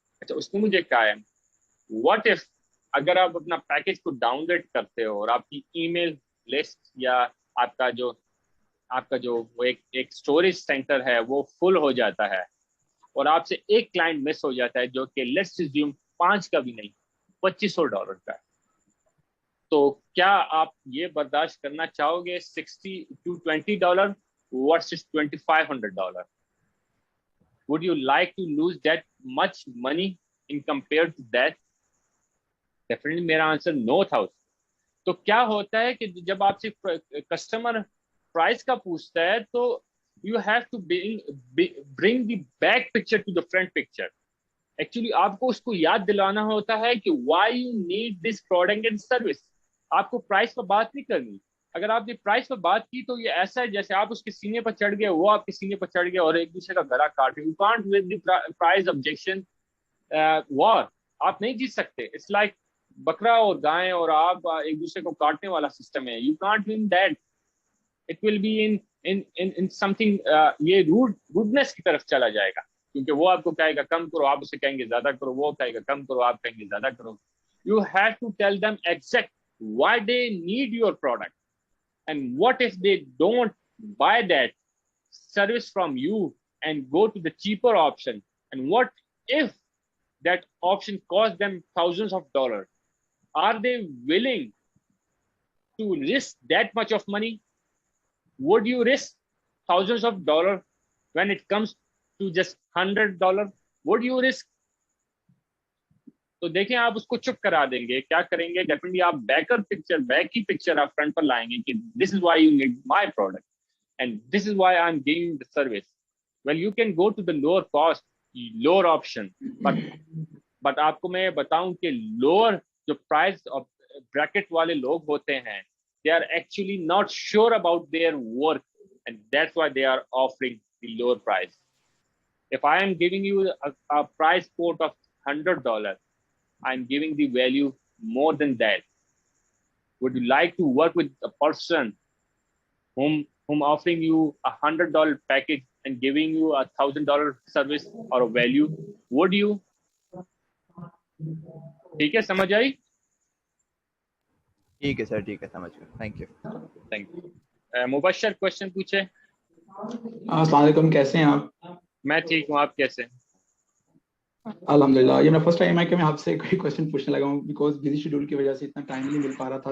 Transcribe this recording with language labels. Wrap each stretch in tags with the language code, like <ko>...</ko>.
<ur>اچھا, اس نے مجھے کہا ہے</ur> <en>what if</en> <ur>اگر آپ اپنا پیکج کو ڈاؤن گریڈ کرتے ہو اور آپ کی ای میل لسٹ یا آپ کا جو وہ ایک اسٹوریج سینٹر ہے وہ فل ہو جاتا ہے اور آپ سے ایک کلائنٹ مس ہو جاتا ہے جو کہ لیٹس اسیوم 5 کا بھی نہیں, $2,500 کا ہے, تو کیا آپ یہ برداشت کرنا چاہو گے $60 to $20 versus $2,500?</ur> <en>Would you like to lose that much money in compared to that?</en> <ur>Definitely میرا آنسر نو تھا. تو کیا ہوتا ہے کہ جب آپ سے کسٹمر پرائز کا پوچھتا ہے تو</ur> <en>You have to bring the back picture to the front picture.</en> <ur>Actually آپ کو اس کو یاد دلانا ہوتا ہے کہ</ur> <en>Why you need this product and service.</en> <ur>آپ کو پرائز پر بات نہیں کرنی. اگر آپ نے پرائز پر بات کی تو یہ ایسا ہے جیسے آپ اس کے سینے پر چڑھ گئے, وہ آپ کے سینے پر چڑھ گئے اور ایک دوسرے کا گلا کاٹ رہے.</ur> <en>you can't win the price objection war,</en> <ur>آپ نہیں جیت سکتے. اٹس لائک بکرا اور گائے اور آپ ایک دوسرے کو کاٹنے والا سسٹم ہے.</ur> <en>You can't win that. It will be in something,</en> <ur>یہ روڈنس کی طرف چلا جائے گا, کیونکہ وہ آپ کو کہے گا کم کرو, آپ اسے کہیں گے زیادہ کرو, وہ کہے گا کم کرو, آپ کہیں گے زیادہ کرو.</ur> <en>You have to tell them exact why they need your product and what if they don't buy that service from you and go to the cheaper option, and what if that option costs them thousands of dollars. Are they willing to risk that much of money? Would you risk thousands of dollars when it comes to just $100? Would you risk?</en> <ur>تو دیکھیں آپ اس کو چپ کرا دیں گے, کیا کریں گے, ڈیفینیٹلی آپ بیک کی پکچر آپ فرنٹ پر لائیں گے کہ</ur> <en>This is why you need my product and this is why I'm giving the service. Well you can go to the lower cost, lower option, but</en> <ur>آپ کو میں بتاؤں کہ لوور جو پرائز بریکٹ والے لوگ ہوتے ہیں,</ur> <en>they are actually not sure about their work, and that's why they are offering the lower price. If I am giving you a price quote of $100, I'm giving the value more than that. Would you like to work with a person whom offering you $100 package and giving you $1,000 service or a value? Would you?</en> <ur>ٹھیک ہے, سمجھ آئی؟ ٹھیک ہے سر، ٹھیک ہے، سمجھ گیا، thank you. Thank you. Mubashir question پوچھے. السلام علیکم، کیسے ہیں آپ؟ میں ٹھیک ہوں، آپ کیسے ہیں؟ الحمدللہ. یہ میرا فرسٹ ٹائم ہے کہ میں آپ سے کوئی کوشچن پوچھنے لگا ہوں، بیکاز بزی شیڈول کی وجہ سے اتنا ٹائم نہیں مل پا رہا تھا.</ur>